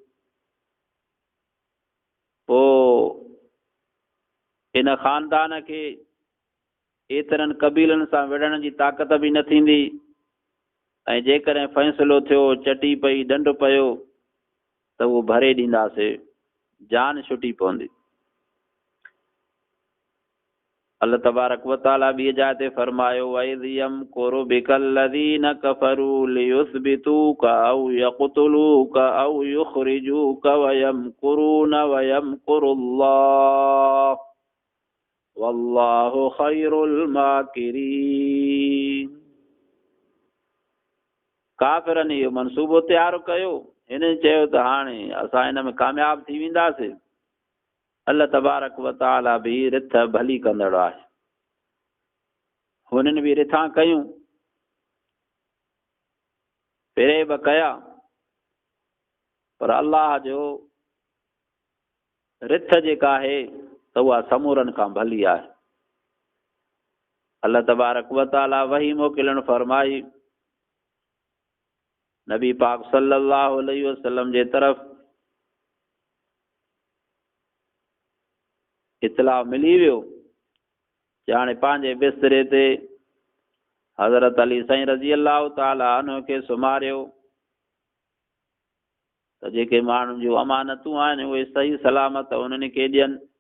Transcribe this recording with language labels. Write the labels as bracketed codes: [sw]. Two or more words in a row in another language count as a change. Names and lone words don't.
[sd] पोइ इन ख़ानदान खे एतिरनि क़बीलनि सां विढ़ण जी ताक़त बि न थींदी, ऐं जेकॾहिं फ़ैसिलो थियो, चटी पई, ॾंडु पियो त उहो भरे ॾींदासीं, जान छुटी पवंदी। [ar] الله تبارك وتعالى [sd] ॿी जाइ ते फरमायो [ar] وإذ يمكر بك الذين كفروا ليثبتوك أو يقتلوك أو يخرجوك ويمكرون ويمكر الله والله خير الماكرين. [sd] काफ़िरनि इहो मनसूबो तयारु कयो, हिन चयो त हाणे असां हिन में कामयाब थी वेंदासीं। [ar] الله تبارك وتعالى [sd] बि रिथ भली कंदड़ आहे। हुननि बि रिथां कयूं, फिरेब कया, पर अल्लाह जो रिथ जेका आहे त उहा समूरनि खां भली आहे। [ar] الله تبارك وتعالى [sd] वही मोकिलण फरमाई नबी पाक [ar] صلى الله عليه وسلم [sd] जे तरफ़। इतला मिली वियो कि हाणे पंहिंजे बिस्तरे ते हज़रत अली साईं [ar] رضي الله تعالى عنه [sd] खे सुम्हारियो त जेके माण्हुनि जूं अमानतूं आहिनि उहे सही सलामत उन्हनि खे ॾियनि।